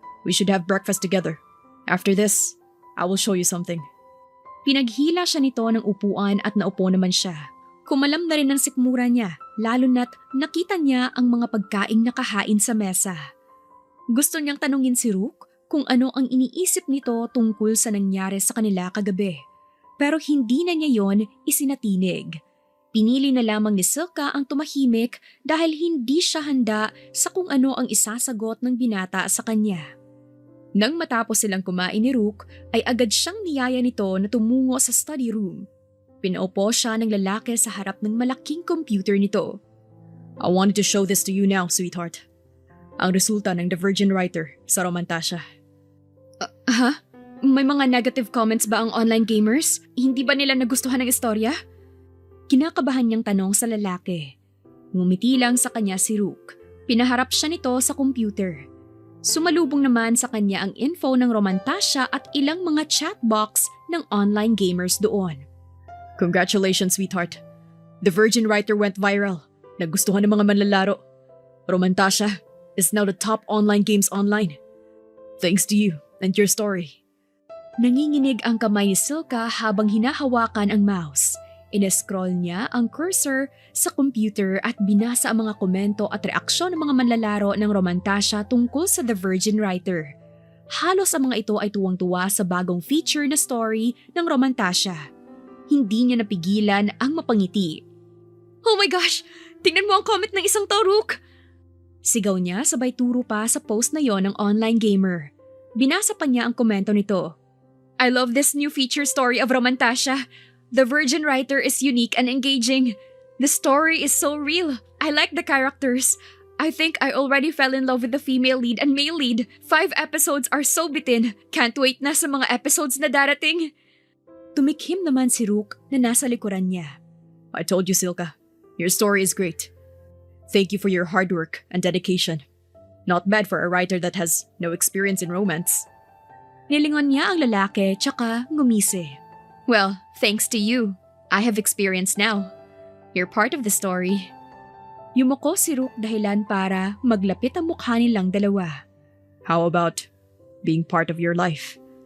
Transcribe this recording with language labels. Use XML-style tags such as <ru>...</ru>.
<en>We should have breakfast together. After this, I will show you something.</en> <tl>Pinaghila siya nito ng upuan at naupo naman siya. Kumalam na rin ang sikmura niya, lalo na't nakita niya ang mga pagkaing nakahain sa mesa. Gusto niyang tanungin si Rook kung ano ang iniisip nito tungkol sa nangyari sa kanila kagabi. Pero hindi na niya yon isinatinig. Pinili na lamang ni Silka ang tumahimik dahil hindi siya handa sa kung ano ang isasagot ng binata sa kanya. Nang matapos silang kumain ni Rook, ay agad siyang niyaya nito na tumungo sa study room. Pinaupo siya ng lalaki sa harap ng malaking computer nito.</tl> <en>I wanted to show this to you now, sweetheart.</en> <tl>Ang resulta ng The Virgin Writer sa Romantasha. May mga negative comments ba ang online gamers? Hindi ba nila nagustuhan ng istorya? Kinakabahan niyang tanong sa lalaki. Ngumiti lang sa kanya si Rook. Pinaharap siya nito sa computer. Sumalubong naman sa kanya ang info ng Romantasha at ilang mga chat box ng online gamers doon.</tl> <en>Congratulations, sweetheart. The Virgin Writer went viral.</en> <tl>Nagustuhan ng mga manlalaro.</tl> <en>Romantasha is now the top online games online. Thanks to you and your story.</en> <tl>Nanginginig ang kamay ni Silka habang hinahawakan ang mouse. Inescroll niya ang cursor sa computer at binasa ang mga komento at reaksyon ng mga manlalaro ng Romantasha tungkol sa The Virgin Writer. Halos ang mga ito ay tuwang-tuwa sa bagong feature na story ng Romantasha. Hindi niya napigilan ang mapangiti.</tl> <en>Oh my gosh!</en> <tl>Tingnan mo ang comment ng isang to, Rook! Sigaw niya sabay turo pa sa post na yon ng online gamer. Binasa pa niya ang komento nito.</tl> <en>I love this new feature story of Romantasha. The Virgin Writer is unique and engaging. The story is so real. I like the characters. I think I already fell in love with the female lead and male lead. 5 episodes are so bitin. Can't wait</en> <tl>na sa mga episodes na darating. Tumikhim naman si Rook na nasa likuran niya.</tl> <en>I told you, Silka. Your story is great. Thank you for your hard work and dedication. Not bad for a writer that has no experience in romance.</en> <tl>Nilingon niya ang lalaki tsaka ngumisi.</tl> <en>Well, thanks to you. I have experience now. You're part of the story.</en> <tl>Yumuko si Rook dahilan para maglapit ang mukha nilang dalawa.</tl> <en>How about being part of your life?</en>